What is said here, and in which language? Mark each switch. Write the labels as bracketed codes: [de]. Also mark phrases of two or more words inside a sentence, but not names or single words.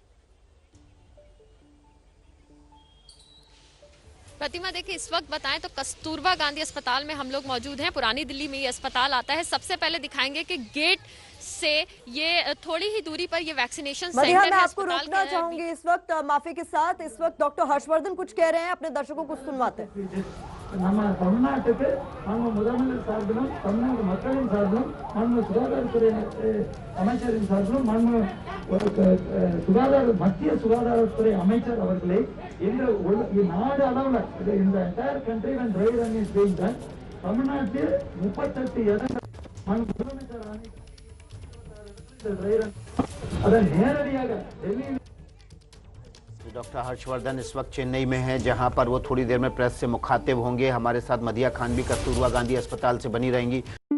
[hi] प्रतिमा, देखिए इस वक्त बताएं तो कस्तूरबा गांधी अस्पताल में हम लोग मौजूद हैं। पुरानी दिल्ली में ये अस्पताल आता है। सबसे पहले दिखाएंगे कि गेट से ये थोड़ी ही दूरी पर ये वैक्सीनेशन सेंटर है। मैं आपको रोकना चाहूंगी इस वक्त, माफी के साथ। इस वक्त डॉक्टर हर्षवर्धन कुछ कह रहे हैं, अपने दर्शकों को सुनवाते हैं। [ta] நம்ம தமிழ்நாட்டுக்கு நம்ம முதலமைச்சர் சார்பிலும் தமிழ்நாடு மக்களின் சார்பிலும் மாண்பு சுகாதாரத்துறை அமைச்சரின் சார்பிலும் மாண்பு மத்திய சுகாதாரத்துறை அமைச்சர் அவர்களை இந்த நாடு அளவில் இந்த [en] entire country when dry run is being done, [ta] தமிழ்நாட்டில் 38 இடங்கள் மாண்பு முதலமைச்சர் [en] dry run [ta] அதை நேரடியாக டெல்லியில் [hi] डॉक्टर हर्षवर्धन इस वक्त चेन्नई में हैं, जहां पर वो थोड़ी देर में प्रेस से मुखातिब होंगे। हमारे साथ मदीहा खान भी कस्तूरबा गांधी अस्पताल से बनी रहेंगी।